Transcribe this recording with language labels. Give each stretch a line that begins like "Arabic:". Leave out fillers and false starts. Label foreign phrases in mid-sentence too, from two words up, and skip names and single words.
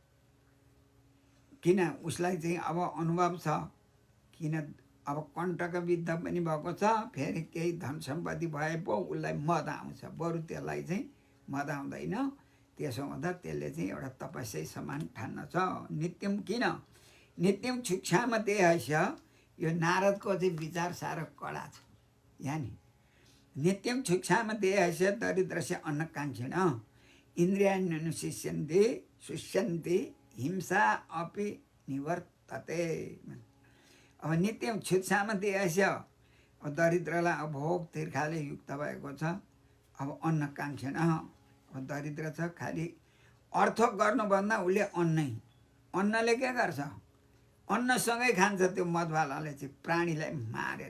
Nepali: किन उसलाई चाहिँ अब अनुभव छ, किन अब कण्टक विद्ध पनि भएको छ, फेरि केही धन सम्पत्ति भए पो उसलाई मद आउँछ, बरु त्यसलाई चाहिँ मद आउँदैन। त्यसो हुँदा त्यसले चाहिँ एउटा तपस्या समान ठान्न छ। नित्यम किन?
Sanskrit: नित्यम शिक्षामा देहस्य,
Nepali: यो नारदको चाहिँ विचार साह्रो कडा छ यहाँ नि।
Sanskrit: नित्यम शिक्षामा देहस्य दरिद्रस्य अन्नकाङ्क्षिण इन्द्रियाण्यनुशिष्यन्ते शुष्यन्ते हिंसा अपि निवर्तते। अब नित्यम शिक्षामा देहस्य,
Nepali: अब दरिद्रलाई अब भोग तिर्खाले युक्त भएको छ। अब अन्नकाङ्क्षिण, अब दरिद्र छ, खालि अर्थ गर्नुभन्दा उसले अन्नले के गर्छ? अन्नसँगै खान्छ त्यो मदवालाले चाहिँ प्राणीलाई मारेर।